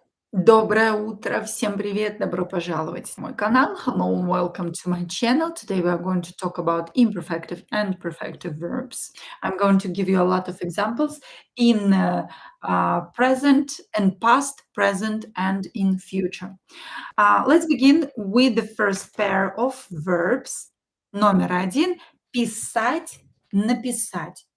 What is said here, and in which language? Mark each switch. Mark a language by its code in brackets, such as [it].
[ru] Доброе утро, всем привет, добро пожаловать на мой канал. [en] Hello and welcome to my channel. Today we are going to talk about imperfective and perfective verbs. I'm going to give you a lot of examples in present and past, present, and in future. Let's begin with the first pair of verbs. [ru] Номер один– писать, написать.